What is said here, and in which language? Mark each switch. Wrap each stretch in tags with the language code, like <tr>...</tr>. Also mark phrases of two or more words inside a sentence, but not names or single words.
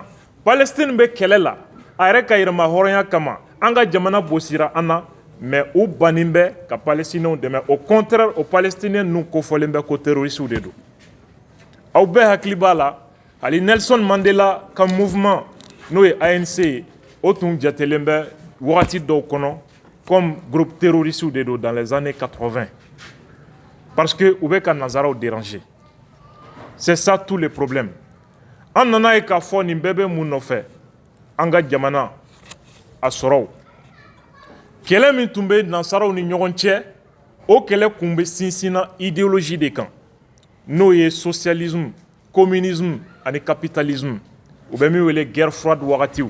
<bm>Palestine bɛ kɛlɛ la a yɛrɛ ka yɛrɛma hɔrɔnya kama an ka jamana bosira an na mais u bannen bɛ ka Palestiniens dɛmɛ.</bm> <fr>Au contraire</fr> <bm>o Palestiniens ninnu kofɔlen bɛ ko terroristes de don. Aw bɛɛ hakili b'a la hali Nelson Mandela ka mouvement n'o ye ANC ye o tun jatelen bɛ wagati dɔw kɔnɔ</bm> <fr>comme groupe terroriste</fr> <bm>de don</bm> <fr>dans les années 80 parce que</fr> <bm>u bɛ ka nazaraw déranger.</bm> <fr>C'est ça tous les problèmes.</fr> <bm>An nana ye k'a fɔ nin bɛɛ bɛ mun nɔfɛ an ka jamana a sɔrɔw. Kɛlɛ min tun bɛ nansaraw ni ɲɔgɔn cɛ o kɛlɛ kun bɛ sinsinna idéologie de kan n'o ye socialisme, communisme ani capitalisme u bɛ min wele</bm> <fr>guerre froide</fr> <bm>wagatiw.</bm>